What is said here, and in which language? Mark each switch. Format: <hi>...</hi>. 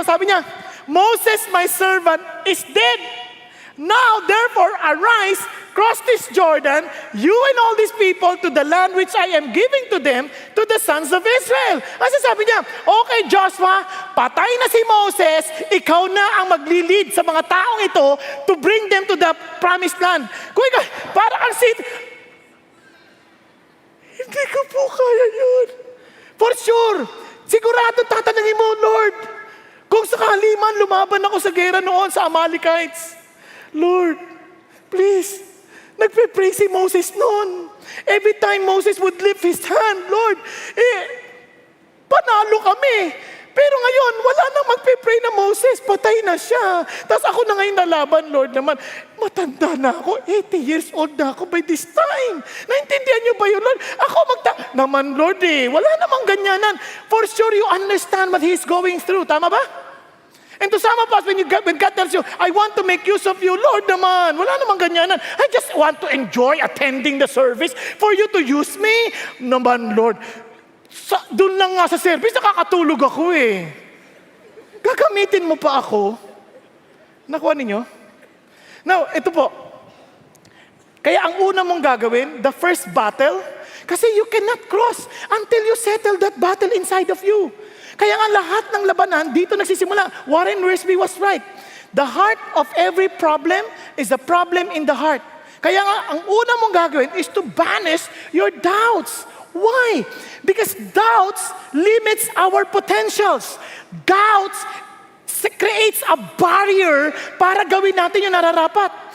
<tl>Sabi niya,</tl> <en>Moses, my servant, is dead. Now, therefore, arise, cross this Jordan, you and all these people to the land which I am giving to them, to the sons of Israel.</en> <tl>Kasi sabi niya, okay Joshua, patay na si Moses, ikaw na ang maglilid sa mga taong ito</tl> <en>to bring them to the promised land.</en> <tl>Kung ikaw, para kang hindi ko po kaya yun. For sure, sigurado tatanungin mo, Lord, kung sakali man lumaban ako sa gera noon sa Amalekites, Lord, please, nagpe-pray si Moses noon.</tl> <en>Every time Moses would lift his hand, Lord,</en> <tl>panalo kami. Pero ngayon, wala nang magpe-pray na Moses, patay na siya. Tapos ako na ngayon nalaban, Lord naman. Matanda na ako, 80 years old na ako</tl> <en>by this time.</en> <tl>Naintindihan niyo ba yun, Lord? Ako naman, Lord wala namang ganyanan.</tl> <en>For sure, you understand what He's going through.</en> <tl>Tama ba?</tl> <en>And to some of us, when God tells you, I want to make use of you,</en> <tl>Lord naman, wala namang ganyanan.</tl> <en>I just want to enjoy attending the service for you to use me.</en> <tl>Naman, Lord, doon lang nga sa service, nakakatulog ako Gagamitin mo pa ako. Nakuha ninyo? Now, ito po.</tl> <en>Kaya ang una mong gagawin, the first battle, kasi you cannot cross until you settle that battle inside of you.</en> <tl>Kaya nga lahat ng labanan, dito nagsisimula.</tl> <en>Warren Wiersbe was right. The heart of every problem is a problem in the heart. Kaya nga,</en> <tl>ang una mong gagawin</tl> <en>is to banish your doubts. Why? Because doubts limits our potentials. Doubts creates a barrier</en> <tl>para gawin natin yung nararapat.</tl>